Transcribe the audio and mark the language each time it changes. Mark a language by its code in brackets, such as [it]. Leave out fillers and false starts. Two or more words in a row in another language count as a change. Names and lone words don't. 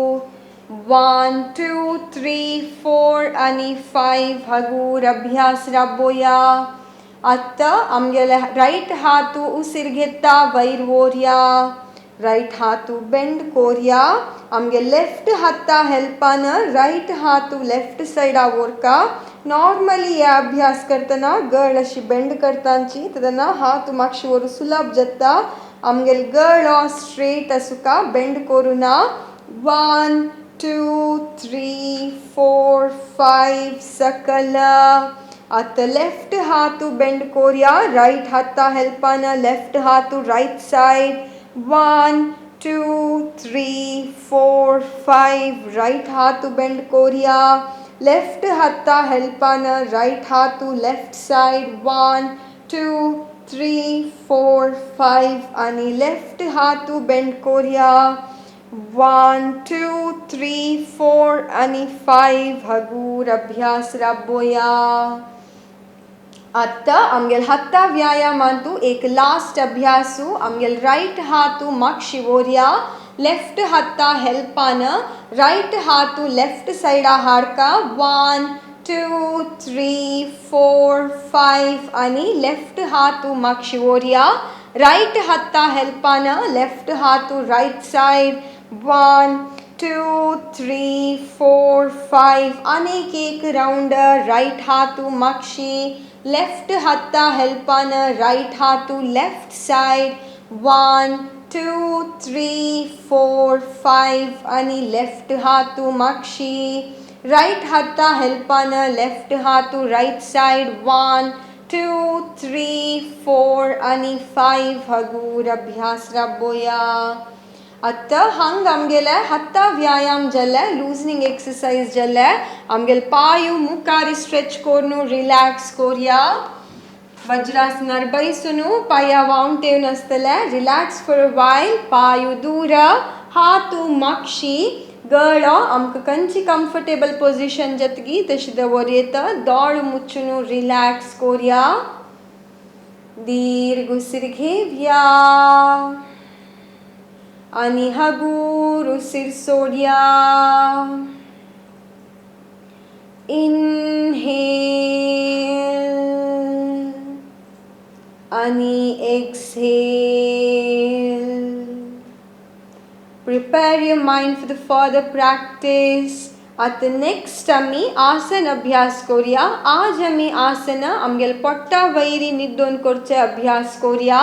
[kok] 1, 2, 3, 4 आणि 5. हगूर अभ्यास राबोया. आता आमगेल्या राइट हातू उसिर घेता वैर वोरिया. राइट हातू बेंड कोरिया. आमगे लेफ्ट हाता हेल्पान राइट हातू [en] left side [kok] आवोरका. नॉर्मली या अभ्यास करतना गळ अशी बेंड करतांची तदना हातू मागशी वरू सुलभ जाता. आमगेल गळ स्ट्रेट असुका बेंड करूना. 1, 2, 3, 4, 5. सकल. आता लेफ्ट हातू बेंड कोरिया. राइट हाता हेल्पान लेफ्ट हातू [en] right side. [kok] 1, 2, 3, 4, 5. राइट हातू बेंड कोरिया. लेफ्ट हाता हेल्पान राइट हातू [en] left side. [kok] 1, 2, 3, 4, 5 आणि लेफ्ट हातू बेंड कोरिया. 1, 2, 3, 4 आणि 5. हगूर अभ्यास राबोया. आता आमगेल हत्ता व्यायामांतू एक लास्ट अभ्यासू. आमगेल राइट हातू मागशी वोरिया. लेफ्ट हत्ता हेल्पान राइट हातू [en] left side [kok] हाडका 1 2 3 4 5 आणि लेफ्ट हातू मागशी ओरिया राइट हत्ता हेल्पान लेफ्ट हातू [en] right side [kok] 1 2 3 4 5 अनेक एक राउंड राइट हातू मागशी लेफ्ट हत्ता हेल्पान राइट हातू [en] left side [kok] 1 2 3 4 5 आणि लेफ्ट हातू मागशी राइट हत्ता हेल्पान लेफ्ट हातू [en] right side [kok] 1 2 3 4 आणि 5 हगूर अभ्यास राबोया अत्ता हंग आमगेले हत्ता व्यायाम जल्ले [en] loosening exercise [kok] जल्ले आमगेल पायु मुखारी स्ट्रेच कोरनु रिलैक्स कोरिया वज्रासन बैसुनु पाया वाउंटेन असतले [en] relax for a while पायु दूर हातू [kok] मागशी गळो आमक कंची [en] comfortable position [kok] जतगी तशी दवरयेत दोळ मुच्चुनु रिलैक्स कोरिया दीर्घ उसिर घेवया आणि हगूर उसिर सोडया इनहेल आणि exhale. [en] Prepare your mind for the further practice. At the next [kok] आम्ही आसन अभ्यास करूया. आज आम्ही आसन आमगेल पोट्टा वैरी निद्दोन करचे अभ्यास करूया.